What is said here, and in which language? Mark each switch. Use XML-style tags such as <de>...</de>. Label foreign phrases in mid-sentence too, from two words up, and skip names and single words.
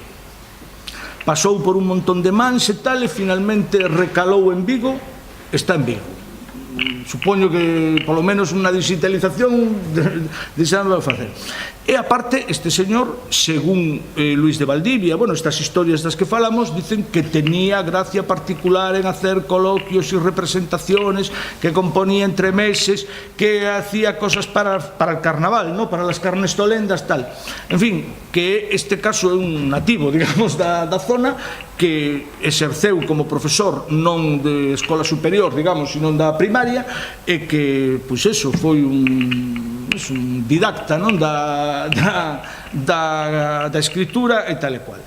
<gl>Pasou por un montón de mans e tal, e finalmente recalou en Vigo, está en Vigo. Supoño que polo menos unha digitalización deixámoslo facer. E aparte, este señor,</gl> <es>según Luis de Valdivia, bueno,</es> <gl>estas historias das que falamos,</gl> <es>dicen que tenía gracia particular en hacer coloquios e representaciones, que componía entre meses, que hacía cosas para el carnaval, ¿no? Para las carnestolendas, tal.</es> <gl>En fin, que este caso é un nativo, digamos, da zona, que exerceu como profesor non de escola superior, digamos, sino da primaria, e que, pois eso, foi un didacta, non, da escritura e tal e cual.</gl>